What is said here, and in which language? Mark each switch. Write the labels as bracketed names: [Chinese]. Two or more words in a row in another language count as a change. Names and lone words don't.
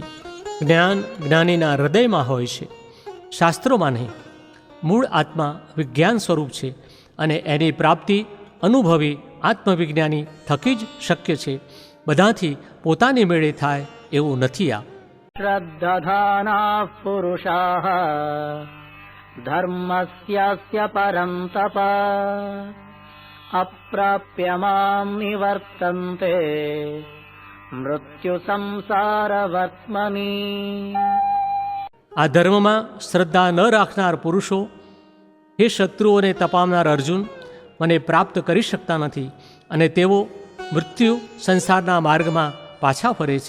[Gujarati] જ્ઞાન જ્ઞાનીના હૃદયમાં હોય છે, શાસ્ત્રોમાં નહીં. મૂળ આત્મા વિજ્ઞાન સ્વરૂપ છે, અને એની પ્રાપ્તિ અનુભવી આત્મવિજ્ઞાની થકી જ શક્ય છે. બધાથી પોતાની મેળે થાય એવું નથી. આ [Sanskrit] श्रद्धधानाः पुरुषाः धर्मस्यास्य परन्तप अप्राप्य मां निवर्तन्ते મૃત્યુસંસારવર્ત્મનિ. [Gujarati] આ ધર્મમાં શ્રદ્ધા ન રાખનાર પુરુષો, હે શત્રુઓને તપાવનાર અર્જુન, મને પ્રાપ્ત કરી શકતા નથી અને તેઓ મૃત્યુ સંસારના માર્ગમાં પાછા ફરે છે.